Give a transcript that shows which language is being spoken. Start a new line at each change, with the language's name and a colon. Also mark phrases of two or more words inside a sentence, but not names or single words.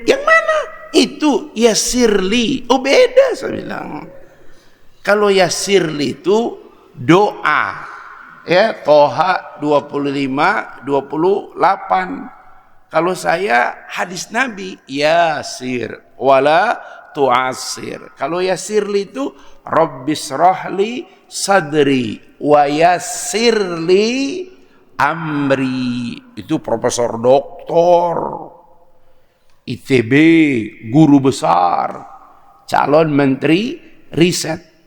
Indonesian: Yang mana? Itu Yasirli. Oh beda, saya bilang. Kalau Yasirli itu doa. Ya, Toha 25, 28. Kalau saya hadis Nabi,
Arabic: يسر ولا تعسر.
Indonesian: Kalau Yasirli itu
Arabic: رب اشرح لي صدري ويسر لي أمري.
Indonesian: Itu profesor doktor ITB, guru besar, calon menteri riset.